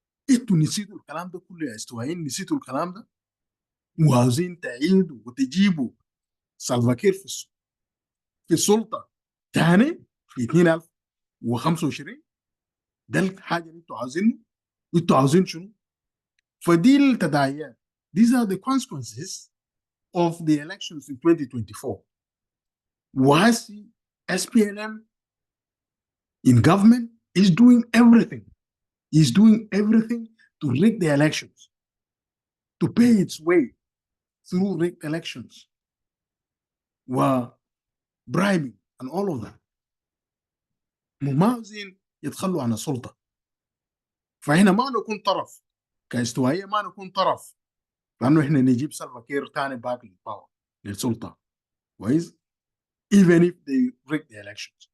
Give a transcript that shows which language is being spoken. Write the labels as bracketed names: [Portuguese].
[Arabic] انتوا نسيتوا الكلام ده كله يا استوائيين، نسيتوا الكلام ده وعاوزين تعيدوا وتجيبوا سلفا كير في السلطه ثاني في 2025. ده الحاجه اللي انتوا عاوزينه. انتوا عاوزين شنو؟ فدي التداعيات. [English] These are the consequences of the elections in 2024. وهسي SPLM in government is doing everything. He's doing everything to rig the elections, to pay its way through rigged elections وbribing and all of that. [Arabic] ما عاوزين يتخلوا عن السلطة. فهنا ما نكون طرف كاستوائية، ما نكون طرف لأنه إحنا نجيب سلفا كير تاني باك للباور للسلطة. [English] كويس؟ even if they rig the elections.